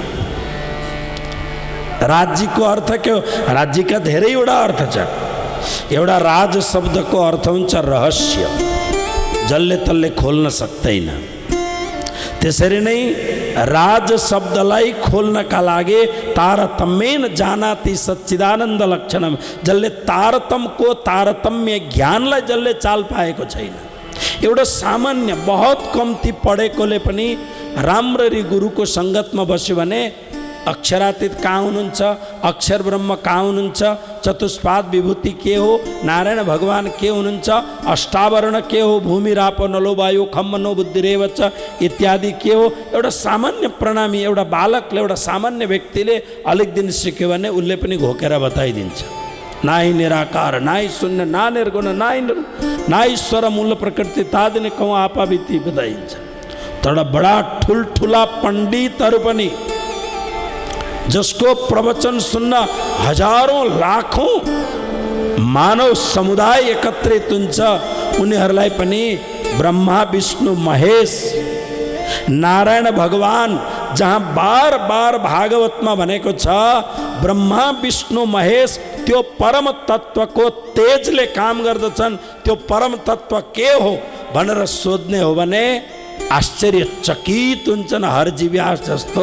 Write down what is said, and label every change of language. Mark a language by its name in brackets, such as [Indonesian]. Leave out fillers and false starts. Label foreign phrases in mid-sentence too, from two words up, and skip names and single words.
[Nepali] राज्यको अर्थ के हो? राज्यका धेरैवटा अर्थ छ। एउटा राज शब्दको अर्थ हुन्छ रहस्य, जसले तसले खोल्न सक्दैन। त्यसरी नै राज शब्दलाई खोल्नका लागि [Sanskrit] तारतम्येन जानाति सच्चिदानन्द लक्षणम, [Nepali] जसले तारतम्य ज्ञानलाई जसले चाल पाएको छैन, एउटा सामान्य बहुत कम्ती पढेकोले पनि राम्ररी गुरुको सङ्गतमा बस्यो भने अक्षरातीत कहाँ हुनुहुन्छ, अक्षर ब्रह्म कहाँ हुनुहुन्छ, चतुष्पाद विभूति के हो, नारायण भगवान के हुनुहुन्छ, अष्टावरण के हो, [Sanskrit] भूमि राप नलो वायु खम मनो बुद्धिरेव च [Nepali] इत्यादि के हो, एउटा सामान्य प्रणामी एउटा बालकले, एउटा सामान्य व्यक्तिले अलिक दिन सिक्यो भने उसले पनि घोकेर बताइदिन्छ। [Hindi] नाहि निराकार, नाहि शून्य, ना निर्गुण, ना ईश्वर मूल प्रकृति तादिने कहूँ आपा बीती [Nepali] बताइन्छ। तर बडा ठुल्ठुला पण्डितहरू पनि जसको प्रवचन सुन्न हजारौं लाखौं मानव समुदाय एकत्रित हुन्छ, उनीहरूलाई पनि ब्रह्मा विष्णु महेश नारायण भगवान, जहाँ बार बार भागवतमा भनेको छ ब्रह्मा विष्णु महेश त्यो परम तत्वको तेजले काम गर्दछन्, त्यो परम तत्व के हो भनेर सोध्ने हो भने आश्चर्यचकित हुन्छन् हरजीव्यास जस्तो।